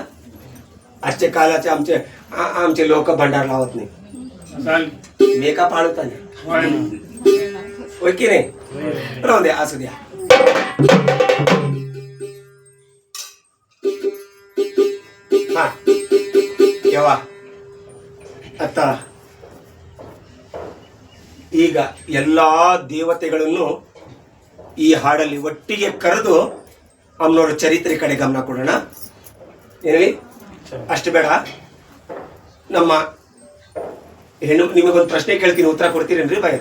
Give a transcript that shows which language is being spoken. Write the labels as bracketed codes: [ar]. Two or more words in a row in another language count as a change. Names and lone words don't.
[mr] आजच्या कालाचे आमचे लोक भंडार लावत नाही. मी का पाळत नाही होय की नाही. राहू द्या असू द्या. हा केव्हा आता [kn] ಈಗ ಎಲ್ಲಾ ದೇವತೆಗಳನ್ನು ಈ ಹಾಡಲ್ಲಿ ಒಟ್ಟಿಗೆ ಕರೆದು ಅಮ್ಮನವರ ಚರಿತ್ರೆ ಕಡೆ ಗಮನ ಕೊಡೋಣ. ಏನೇಳಿ ಅಷ್ಟು ಬೇಡ. ನಮ್ಮ ಹೆಣ್ಣು ನಿಮಗೊಂದು ಪ್ರಶ್ನೆ ಕೇಳ್ತೀನಿ, ಉತ್ತರ ಕೊಡ್ತೀರೇನ್ರಿ ಬಾಯ್?